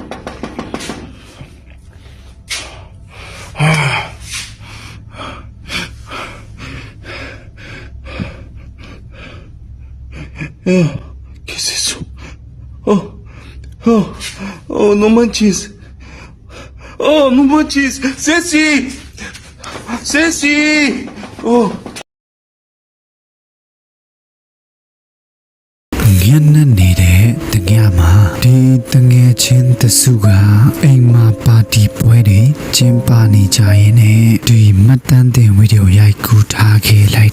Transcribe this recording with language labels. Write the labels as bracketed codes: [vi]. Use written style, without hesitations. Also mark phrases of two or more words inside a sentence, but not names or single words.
[es] ¿Qué es eso? Oh, no manches. Oh, no manches. Ceci. Ceci. Oh. [my] ညနေနေတဲ့တကယ်မှာဒီတငယ်ချင်းတစုကအိမ်မှာပါတီပွဲတွေကျင်းပနေကြရင်နဲ့ဒီမှတ်တမ်းတင်ဗီဒီယိုရိုက်ကူးထားခဲ့လိုက်